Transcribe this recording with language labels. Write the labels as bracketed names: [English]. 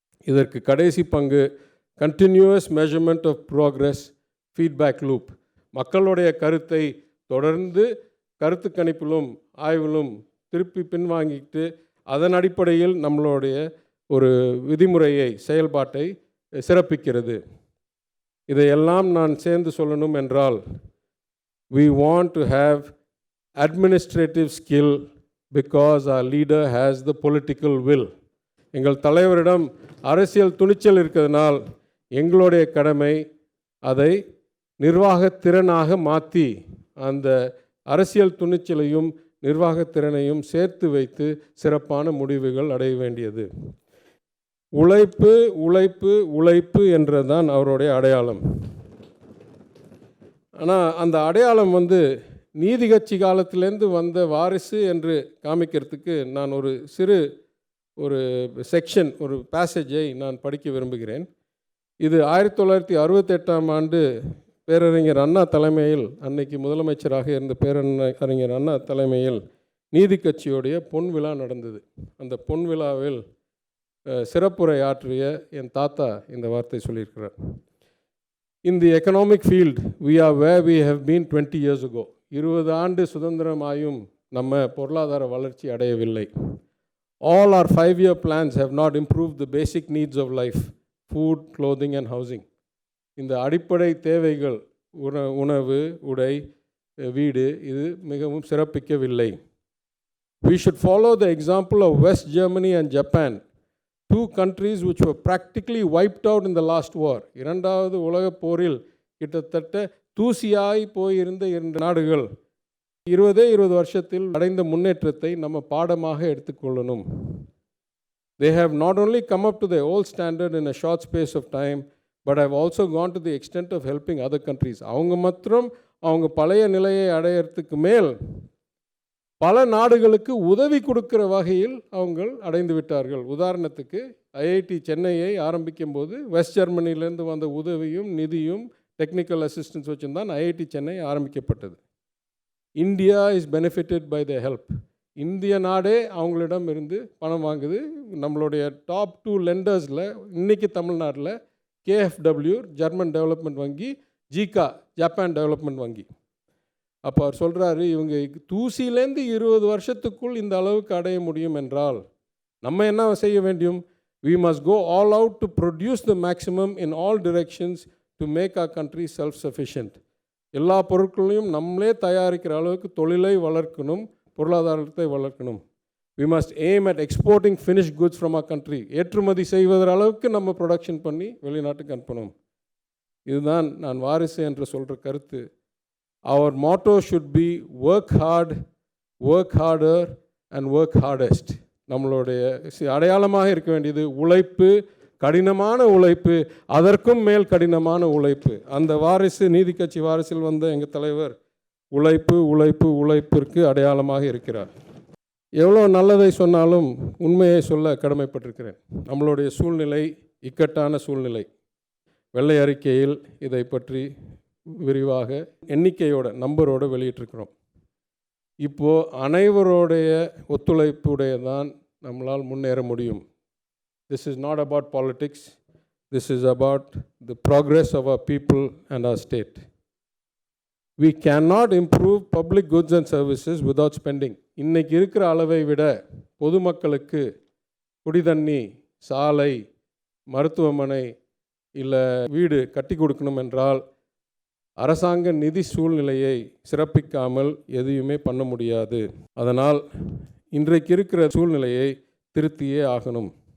[Tamil] இதற்கு கடைசி பங்கு [English] Continuous measurement of progress, feedback loop. [Tamil] மக்களுடைய கருத்தை தொடர்ந்து கருத்து கணிப்பிலும் ஆய்விலும் திருப்பி பின்வாங்கிட்டு அதன் அடிப்படையில் நம்மளுடைய ஒரு விதிமுறையை, செயல்பாட்டை சிறப்பிக்கிறது. இதையெல்லாம் நான் சேர்ந்து சொல்லணும் என்றால், [English] we want to have administrative skill because our leader has the political will. [Tamil] எங்கள் தலைவரிடம் அரசியல் துணிச்சல் இருக்கிறதுனால் எங்களுடைய கடமை அதை நிர்வாகத்திறனாக மாற்றி அந்த அரசியல் துணிச்சலையும் நிர்வாகத்திறனையும் சேர்த்து வைத்து சிறப்பான முடிவுகள் அடைய வேண்டியது. உழைப்பு உழைப்பு உழைப்பு என்றதான் அவருடைய அடையாளம். ஆனால் அந்த அடையாளம் நீதி கட்சி காலத்திலேருந்து வந்த வாரிசு என்று காமிக்கிறதுக்கு நான் ஒரு சிறு செக்ஷன், ஒரு பேசேஜை நான் படிக்க விரும்புகிறேன். இது 1968ஆம் ஆண்டு பேரறிஞர் அண்ணா தலைமையில், அன்னைக்கு முதலமைச்சராக இருந்த பேரறிஞர் அண்ணா தலைமையில் நீதி கட்சியோடைய பொன் விழா நடந்தது. அந்த பொன் விழாவில் சிறப்புரை ஆற்றிய என் தாத்தா இந்த வார்த்தை சொல்லியிருக்கிறார். [English] In the economic field, we are where we have been 20 years ago. [Tamil] 20 ஆண்டு சுதந்திரமாயும் நம்ம பொருளாதார வளர்ச்சி அடையவில்லை. [English] All our 5-year plans have not improved the basic needs of life, food, clothing and housing. [Tamil] இந்த அடிப்படை தேவைகள் உணவு, உடை, வீடு இது மிகவும் சிறப்பிக்கவில்லை. [English] We should follow the example of West Germany and Japan, two countries which were practically wiped out in the last war. [Tamil] இரண்டாவது உலகப் போரில் கிட்டத்தட்ட தூசியாய் போயிருந்த இரண்டு நாடுகள் 20 வருஷத்தில் அடைந்த முன்னேற்றத்தை நம்ம பாடமாக எடுத்துக்கொள்ளணும். [English] They have not only come up to the old standard in a short space of time, but have also gone to the extent of helping other countries. [Tamil] அவங்க மாத்திரம் அவங்க பழைய நிலையை அடையறதுக்கு மேல் பல நாடுகளுக்கு உதவி கொடுக்கிற வகையில் அவங்க அடைந்து விட்டார்கள். உதாரணத்துக்கு ஐஐடி சென்னையை ஆரம்பிக்கும் போது வெஸ்ட் ஜெர்மனியிலேருந்து வந்த உதவியும் நிதியும் டெக்னிக்கல் அசிஸ்டன்ஸ் வச்சுருந்தான் ஐஐடி சென்னை ஆரம்பிக்கப்பட்டது. [English] India is benefited by the help. [Tamil] இந்திய நாடே அவங்களிடம் இருந்து பணம் வாங்குது. நம்மளுடைய டாப் 2 லெண்டர்ஸில் இன்றைக்கி தமிழ்நாட்டில் KfW ஜெர்மன் டெவலப்மெண்ட் வங்கி, ஜிகா ஜப்பான் டெவலப்மெண்ட் வங்கி. அப்போ அவர் சொல்கிறாரு, இவங்க தூசிலேருந்து 20 வருஷத்துக்குள் இந்த அளவுக்கு அடைய முடியும் என்றால் நம்ம என்ன செய்ய வேண்டும்? [English] We must go all out to produce the maximum in all directions to make our country self-sufficient. [Tamil] எல்லா பொருட்களையும் நம்மளே தயாரிக்கிற அளவுக்கு தொழிலை வளர்க்கணும், பொருளாதாரத்தை வளர்க்கணும். [English] We must aim at exporting finished goods from our country. [Tamil] ஏற்றுமதி செய்வதற அளவுக்கு நம்ம ப்ரொடக்ஷன் பண்ணி வெளிநாட்டுக்கு அனுப்பணும். இதுதான் நான் வாரிசு என்று சொல்கிற கருத்து. [English] Our motto should be work hard, work harder and work hardest. [Tamil] நம்மளுடைய அடையாளமாக இருக்க வேண்டியது உழைப்பு, கடினமான உழைப்பு, அதற்கும் மேல் கடினமான உழைப்பு. அந்த வாரிசு, நீதி கட்சி வாரிசில் வந்த எங்கள் தலைவர் உழைப்பு உழைப்பு உழைப்பிற்கு அடையாளமாக இருக்கிறார். எவ்வளோ நல்லதை சொன்னாலும் உண்மையை சொல்ல கடமைப்பட்டிருக்கிறேன். நம்மளுடைய சூழ்நிலை இக்கட்டான சூழ்நிலை. வெள்ளை அறிக்கையில் இதை பற்றி விரிவாக எண்ணிக்கையோட நம்பரோடு வெளியிட்டிருக்கிறோம். இப்போது அனைவருடைய ஒத்துழைப்புடைய தான் நம்மளால் முன்னேற முடியும். [English] This is not about politics. This is about the progress of our people and our state. We cannot improve public goods and services without spending. [Tamil] இன்னைக்கு இருக்கிற அளவை விட பொதுமக்களுக்கு குடிதண்ணி, சாலை, மருத்துவமனை இல்லை வீடு கட்டி கொடுக்கணும் என்றால் அரசாங்க நிதி சூழ்நிலையை சிறப்பிக்காமல் எதையுமே பண்ண முடியாது. அதனால் இன்றைக்கு இருக்கிற சூழ்நிலையை திருத்தியே ஆகணும்.